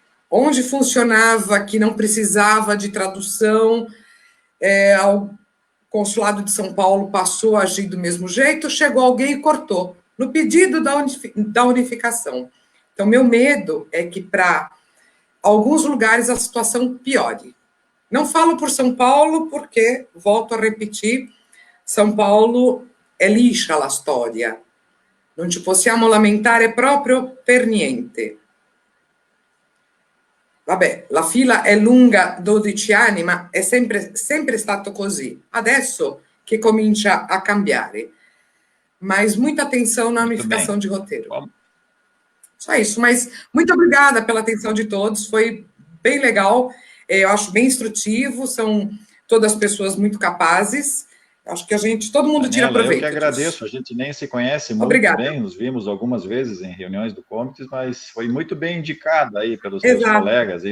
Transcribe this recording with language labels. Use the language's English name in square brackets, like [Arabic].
[Portuguese] Onde funcionava que não precisava de tradução, o Consulado de São Paulo passou a agir do mesmo jeito, chegou alguém e cortou, no pedido da unificação. Então, meu medo é que, para alguns lugares, a situação piore. Não falo por São Paulo, porque, volto a repetir, São Paulo [Italian] è liscia la storia. Non ci possiamo lamentare proprio per niente. Vabbè, la fila è lunga 12 anni, ma è sempre stato così. Adesso che comincia a cambiare. [Portuguese] Mas muita atenção na unificação de roteiro. Só isso, mas muito obrigada pela atenção de todos, foi bem legal, eu acho bem instrutivo, são todas pessoas muito capazes. Acho que todo mundo tira proveito. Eu que agradeço, a gente nem se conhece muito bem, nos vimos algumas vezes em reuniões do Comites, mas foi muito bem indicada aí pelos meus colegas.